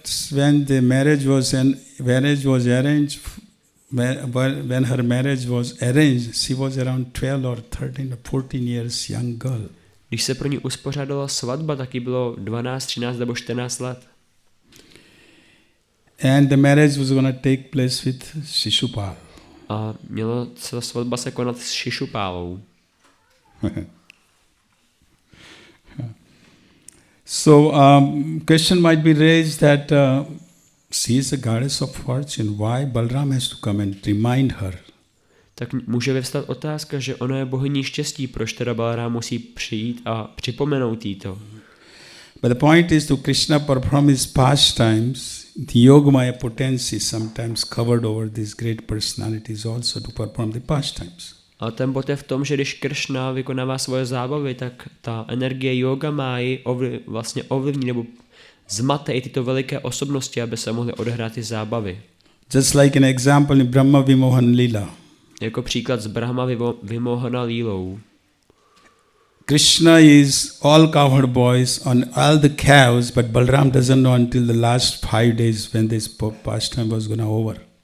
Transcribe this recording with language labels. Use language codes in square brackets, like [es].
[en] When the marriage was arranged, when her marriage was arranged, she was around 12 or 13 or 14 years young girl. [cs] Když se pro ní uspořádala svatba, tak jí bylo 12, 13 nebo 14 let. [en] And the marriage was going to take place with Shishupal. [cs] A měla se svatba se konat s Šišupálou. [en] So, question might be raised that she is a goddess of fortune. Why Balram has to come and remind her? [cs] Tak může vyvstat otázka, že ona je bohyní štěstí, proč teda Balarám musí přijít a připomenout jí to. [en] But the point is to Krishna perform his pastimes, the Yogamaya potency sometimes covered over these great personalities also to perform the pastimes. [cs] A ten bod je v tom, že když Kršna vykonává svoje zábavy, tak ta energie Yogamáji vlastně ovlivní nebo zmate i tyto veliké osobnosti, aby se mohly odehrát ty zábavy. [en] Just like an example in Brahma Vimohan Lila. [cs] Jako příklad z Brahma Vimohana Lílou. [en] Krishna is all cowherd boys on all the cows, but Balram doesn't know until the last 5 days when this pastime was going to over.